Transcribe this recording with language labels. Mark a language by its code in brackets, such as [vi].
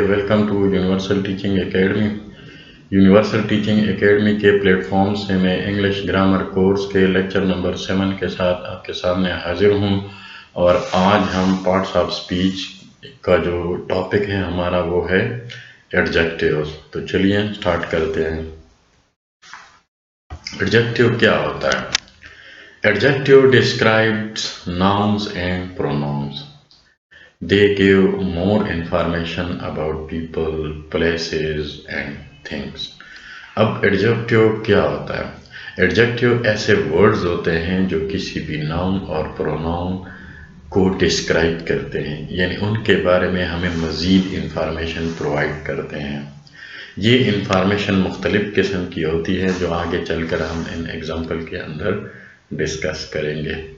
[hi] Welcome to universal teaching academy. Universal teaching academy के platform से मैं इंग्लिश ग्रामर कोर्स के लेक्चर नंबर 7 के साथ आपके सामने हाजिर हूँ। और आज हम पार्ट्स ऑफ स्पीच का जो टॉपिक है हमारा वो है एडजेक्टिव्स। तो चलिए स्टार्ट करते हैं। एडजेक्टिव क्या होता है? [en] Adjective describes nouns and pronouns. They give more information about people, places and things. [hi] अब एडजेक्टिव क्या होता है? एडजेक्टिव ऐसे वर्ड्स होते हैं जो किसी भी नाउन और प्रोनाउन को डिस्क्राइब करते हैं, यानी उनके बारे में हमें मज़ीद इंफॉर्मेशन प्रोवाइड करते हैं। ये इंफॉर्मेशन मुख्तलिफ़ किस्म की होती है जो आगे चलकर हम इन एग्जाम्पल के अंदर डिस्कस करेंगे।